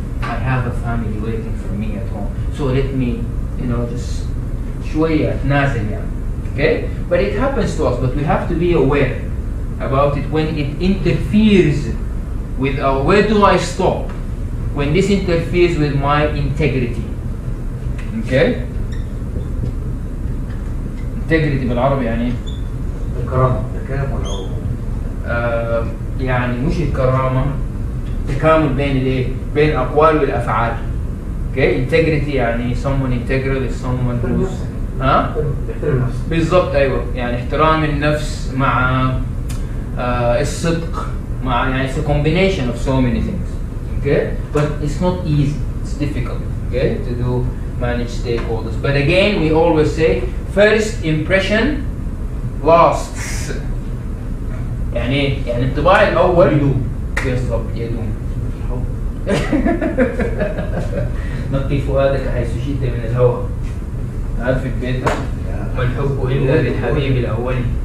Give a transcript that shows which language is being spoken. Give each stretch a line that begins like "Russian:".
English: I have a family waiting for me at home. So let me, just
Arabic: شوية نازل يعني.
English: Okay? But it happens to us, but we have to be aware about it when it interferes with our, where do I stop? When this interferes with my integrity. Okay?
Arabic: integrity بالعربي يعني الكرامة ولا يعني مش الكرامة، تكامل بين الايه؟ بين الأقوال والأفعال.
English: Okay? integrity يعني someone integral is someone who's
Arabic: بالضبط أيوة، يعني احترام النفس مع الصدق مع يعني
English: it's a combination of so many things. Okay? But it's not easy, it's difficult, okay, to do manage stakeholders. But again, we always say first impression lasts.
Arabic: يعني الانطباع الأول يدوم. بالضبط يدوم. نقي فؤادك حيث شئت من الهوى. عارف البيت ده؟ ما الحب إلا للحبيب الأولي.